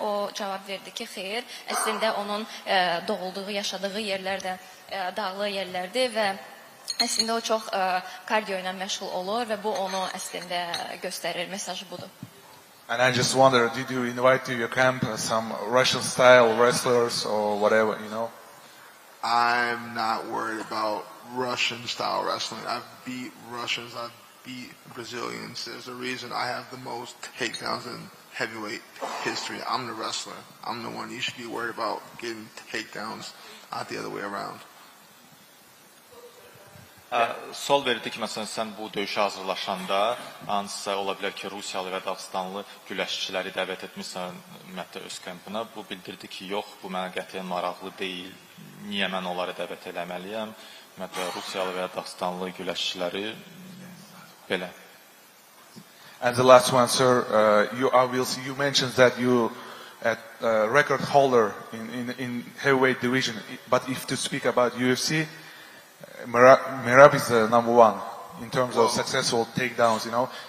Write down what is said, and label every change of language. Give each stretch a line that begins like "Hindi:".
Azerbaijani: O cavab verdi ki, xeyr, əslində onun doğulduğu, yaşadığı yerlər də dağlı yerlərdir və əslində o çox kardio ilə məşğul olur və bu onu əslində göstərir, mesajı budur.
English: And I just wonder, did you invite to your camp some Russian-style wrestlers or whatever, you know? I'm not worried about Russian-style wrestling. I've beat Russians. I've beat Brazilians. There's a reason I have the most takedowns in heavyweight history. I'm the wrestler. I'm the one you should be worried about getting takedowns, not the other way around.
Azerbaijani: Sual verildi ki, məsələn, sən bu döyüşə hazırlaşanda hansısa ola bilər ki, Rusiyalı və Dağıstanlı güləşçiləri dəvət etmişsən ümumiyyətlə öz kampına. Bu bildirdi ki, yox, bu mənə qətiyyən maraqlı deyil. Niyə mən onları dəvət eləməliyəm? Ümumiyyətlə, Rusiyalı və Dağıstanlı güləşçiləri belə.
English: And the last one, sir, you mentioned that you record holder in heavyweight division, but if to speak about UFC, Merab is the number one in terms of successful takedowns, you know.